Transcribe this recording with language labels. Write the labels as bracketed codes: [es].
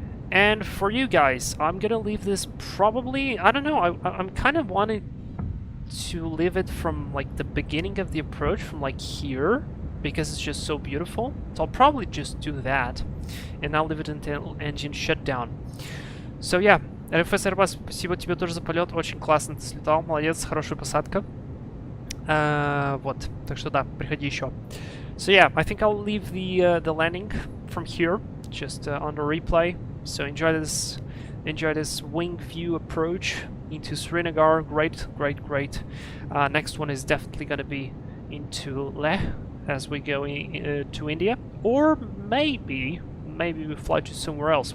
[en] And for you guys, I'm gonna leave this probably, I don't know, I'm kind of wanting to leave it from like the beginning of the approach, from like here, because it's just so beautiful. So I'll probably just do that, and I'll leave it until engine shutdown. So yeah, [ru] РФС Airbus, спасибо тебе тоже за полет, очень классно ты слетал, молодец, хорошая посадка. Вот, так что да, приходи еще. [en] So yeah, I think I'll leave the landing from here, just on the replay. So enjoy this wing view approach into Srinagar. Great. Next one is definitely gonna be into Leh as we go to India, or maybe we fly to somewhere else.